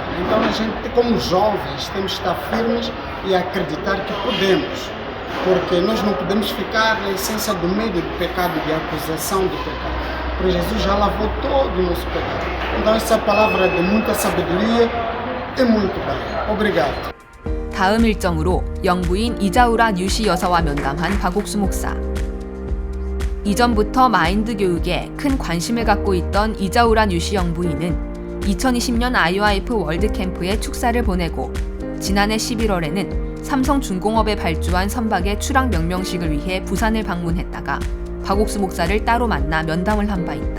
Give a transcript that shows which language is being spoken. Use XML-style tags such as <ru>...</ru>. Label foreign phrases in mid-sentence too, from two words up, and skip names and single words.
<pt>Então a gente, como jovens, temos que estar firmes e acreditar que podemos, porque nós não podemos ficar na essência do medo do pecado, de acusação do pecado, porque Jesus já lavou todo o nosso pecado. Então essa palavra é de muita sabedoria e muito bem. Obrigado.</pt> <ko>다음 일정으로 영부인 이자우라 뉴시 여사와 면담한 박옥수 목사. 이전부터 마인드 교육에 큰 관심을 갖고 있던 이자우라 뉴시 영부인은 2020년 IOIF 월드캠프에 축사를 보내고 지난해 11월에는 삼성중공업에 발주한 선박의 출항 명명식을 위해 부산을 방문했다가 박옥수 목사를 따로 만나 면담을 한 바 있다.</ko>